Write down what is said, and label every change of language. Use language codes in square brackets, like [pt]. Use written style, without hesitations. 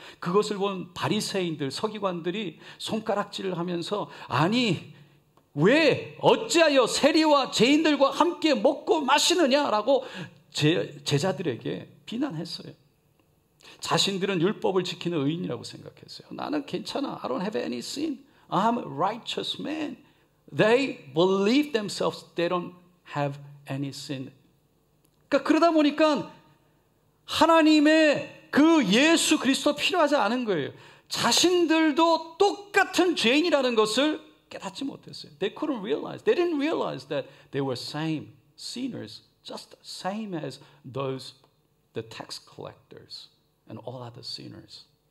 [ko] 그것을 본 바리새인들, 서기관들이 손가락질을 하면서 아니 왜 어찌하여 세리와 죄인들과 함께 먹고 마시느냐라고 제자들에게 비난했어요. 자신들은 율법을 지키는 의인이라고 생각했어요. 나는 괜찮아. [en] I don't have any sin. I'm a righteous man. They believe themselves they don't have any sin. [ko] 그러니까 그러다 보니까 하나님의 그 예수 그리스도 필요하지 않은 거예요. 자신들도 똑같은 죄인이라는 것을 깨닫지 못했어요. [en] They couldn't realize. They didn't realize that they were same sinners, just same as those the tax collectors and all other sinners.